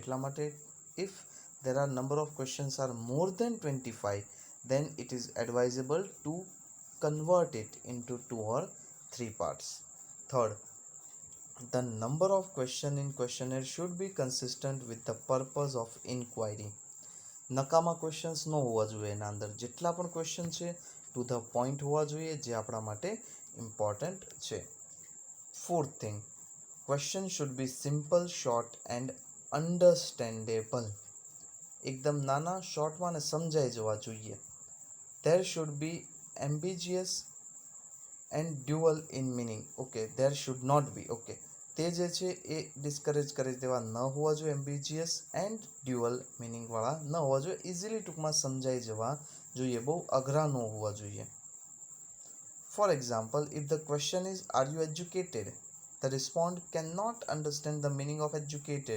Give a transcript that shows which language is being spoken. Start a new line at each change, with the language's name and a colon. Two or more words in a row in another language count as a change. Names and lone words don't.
Gujarati: એટલા માટે
English: if there are number of questions are more than 25, then it is advisable to convert it into 2 or 3 parts. Third, the number of questions in questionnaire should be consistent with the purpose of inquiry.
Gujarati: નકામા ક્વેશ્ચન્સ ન હોવા જોઈએ એના અંદર. જેટલા પણ ક્વેશ્ચન છે
English: to the point
Gujarati: હોવા જોઈએ, જે આપણા માટે ઇમ્પોર્ટન્ટ છે.
English: fourth thing, question should be simple, short and understandable.
Gujarati: એકદમ નાના, શોર્ટમાં અને સમજાઈ જવા જોઈએ.
English: There should be ambiguous and dual in meaning. Okay, there should not be.
Gujarati: Okay, તે જે છે એ ડિસ્કરેજ કરી દેવા ન હોવા જોઈએ.
English: ambiguous and dual meaningવાળા
Gujarati: ન હોવા જોઈએ. ઇઝીલી ટૂંકમાં સમજાઈ જવા જોઈએ, બહુ અઘરા ન હોવા જોઈએ.
English: for example, if the question is are you educated, the respond can not understand the meaning of educated.